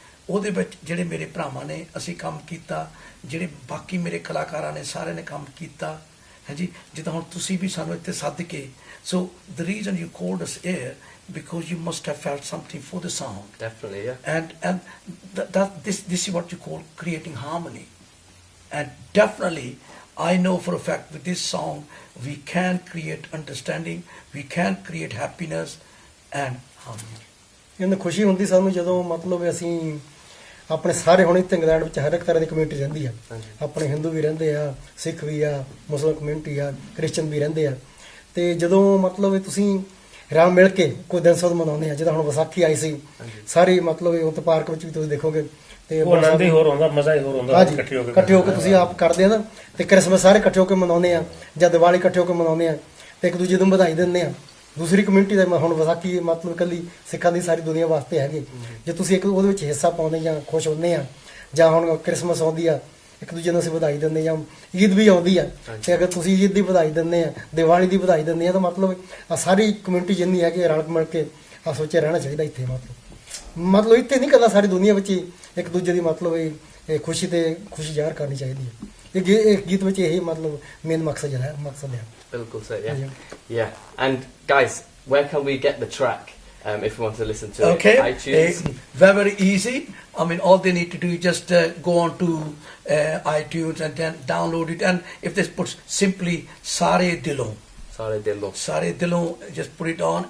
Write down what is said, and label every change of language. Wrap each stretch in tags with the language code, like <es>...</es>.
<pa>ਉਹਦੇ ਵਿੱਚ ਜਿਹੜੇ ਮੇਰੇ ਭਰਾਵਾਂ ਨੇ ਅਸੀਂ ਕੰਮ ਕੀਤਾ, ਜਿਹੜੇ ਬਾਕੀ ਮੇਰੇ ਕਲਾਕਾਰਾਂ ਨੇ ਸਾਰਿਆਂ ਨੇ ਕੰਮ ਕੀਤਾ ਹੈ ਜੀ। ਜਿੱਦਾਂ ਹੁਣ ਤੁਸੀਂ ਵੀ ਸਾਨੂੰ ਇੱਥੇ ਸੱਦ ਕੇ,</pa> <en>so the reason you called us here because you must have felt something for the song. Definitely, yeah. And this is what you call creating harmony. And definitely I know for a fact with this song we can create understanding, we can create happiness and harmony.</en> <pa>ਇਹਨਾਂ ਖੁਸ਼ੀ ਹੁੰਦੀ ਸਾਨੂੰ ਜਦੋਂ ਮਤਲਬ ਅਸੀਂ ਆਪਣੇ ਸਾਰੇ ਹੁਣ ਇੱਥੇ ਇੰਗਲੈਂਡ ਵਿੱਚ ਹਰ ਇੱਕ ਤਰ੍ਹਾਂ ਦੀ ਕਮਿਊਨਿਟੀ ਰਹਿੰਦੀ ਆ ਆਪਣੇ ਹਿੰਦੂ ਵੀ ਰਹਿੰਦੇ ਆ ਸਿੱਖ ਵੀ ਆ ਮੁਸਲਿਮ ਕਮਿਊਨਿਟੀ ਆ ਕ੍ਰਿਸਚਨ ਵੀ ਰਹਿੰਦੇ ਆ ਤੇ ਜਦੋਂ ਮਤਲਬ ਇਹ ਤੁਸੀਂ ਰਲ ਮਿਲ ਕੇ ਕੋਈ ਦਿਨ ਸੋਧ ਮਨਾਉਂਦੇ ਆ ਜਿੱਦਾਂ ਹੁਣ ਵਿਸਾਖੀ ਆਈ ਸੀ ਸਾਰੇ ਮਤਲਬ ਇਹ ਉੱਥੇ ਪਾਰਕ ਵਿੱਚ ਵੀ ਤੁਸੀਂ ਦੇਖੋਗੇ ਤੇ ਉਹ ਆਨੰਦ ਹੀ ਹੋਰ ਹੁੰਦਾ ਮਜ਼ਾ ਹੀ ਹੋਰ ਹੁੰਦਾ ਹਾਂਜੀ ਇਕੱਠੇ ਹੋ ਕੇ ਤੁਸੀਂ ਆਪ ਕਰਦੇ ਆ ਨਾ ਤੇ ਕ੍ਰਿਸਮਸ ਸਾਰੇ ਇਕੱਠੇ ਹੋ ਕੇ ਮਨਾਉਂਦੇ ਆ ਜਾਂ ਦੀਵਾਲੀ ਇਕੱਠੇ ਹੋ ਕੇ ਮਨਾਉਂਦੇ ਆ ਤੇ ਇੱਕ ਦੂਜੇ ਨੂੰ ਵਧਾਈ ਦਿੰਦੇ ਆ ਦੂਸਰੀ ਕਮਿਊਨਿਟੀ ਦਾ ਹੁਣ ਵਿਸਾਖੀ ਮਤਲਬ ਇਕੱਲੀ ਸਿੱਖਾਂ ਦੀ ਸਾਰੀ ਦੁਨੀਆ ਵਾਸਤੇ ਹੈਗੀ ਜੇ ਤੁਸੀਂ ਇੱਕ ਉਹਦੇ ਵਿੱਚ ਹਿੱਸਾ ਪਾਉਂਦੇ ਜਾਂ ਖੁਸ਼ ਹੁੰਦੇ ਆ ਜਾਂ ਹੁਣ ਕ੍ਰਿਸਮਸ ਆਉਂਦੀ ਆ ਇੱਕ ਦੂਜੇ ਨੂੰ ਅਸੀਂ ਵਧਾਈ ਦਿੰਦੇ ਜਾਂ ਈਦ ਵੀ ਆਉਂਦੀ ਆ ਤੇ ਅਗਰ ਤੁਸੀਂ ਈਦ ਦੀ ਵਧਾਈ ਦਿੰਦੇ ਆ ਦੀਵਾਲੀ ਦੀ ਵਧਾਈ ਦਿੰਦੇ ਆ ਤਾਂ ਮਤਲਬ ਆ ਸਾਰੀ ਕਮਿਊਨਿਟੀ ਜਿੰਨੀ ਹੈਗੀ ਰਲ ਮਿਲ ਕੇ ਆ ਸੋਚੇ ਰਹਿਣਾ ਚਾਹੀਦਾ ਇੱਥੇ ਮਤਲਬ ਇੱਥੇ ਨਹੀਂ ਕਰਨਾ ਸਾਰੀ ਦੁਨੀਆ ਵਿੱਚ ਹੀ ਇੱਕ ਦੂਜੇ ਦੀ ਮਤਲਬ ਇਹ ਖੁਸ਼ੀ ਜ਼ਾਹਰ ਕਰਨੀ ਚਾਹੀਦੀ ਹੈ ਇਹ ਗੀਤ ਵਿੱਚ ਇਹੀ ਮਤਲਬ ਮੇਨ ਮਕਸਦ ਹੈ</pa> <en>Bilkul sir, yeah. And guys, where can we get the track if we want to listen to Okay, it? iTunes? very easy. I mean, all they need to do is just go on to iTunes and then download it. And if they put simply Sare Dilon, Sare Dilon, just put it on.</en>